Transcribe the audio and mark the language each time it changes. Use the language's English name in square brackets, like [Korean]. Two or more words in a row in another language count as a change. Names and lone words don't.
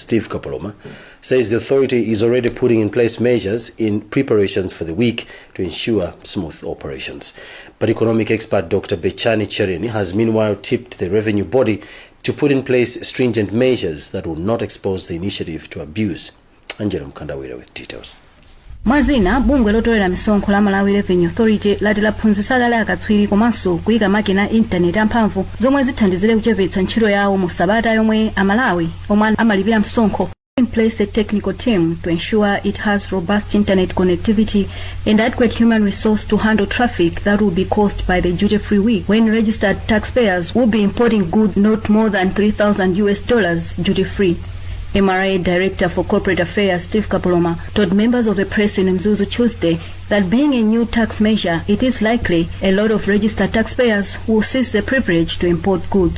[English] Steve Kapoloma, says the authority is already putting in place measures in preparations for the week to ensure smooth operations. But economic expert Dr. Bechani Chereni has meanwhile tipped the revenue body to put in place stringent measures that will not expose the initiative to abuse. Angela Mkandawira with details. [Nyanja] Mwazina bungwe lotolera misonkho la Malawi Revenue Authority lati laphunzitsa kale akatswiri komanso kuyika makina internet amphamvu zomwe zithandizire kuchepetsa ntchito yawo mu sabata yomwe amalawi omwe amalipira msonkho. [English] In place a technical team to ensure it has robust internet connectivity and adequate human resource to handle traffic that will be caused by the duty-free week, when registered taxpayers will be importing goods not more than $3,000 duty-free. MRA Director for Corporate Affairs Steve Kapoloma told members of the press in Mzuzu Tuesday that being a new tax measure, it is likely a lot of registered taxpayers will seize the privilege to import goods.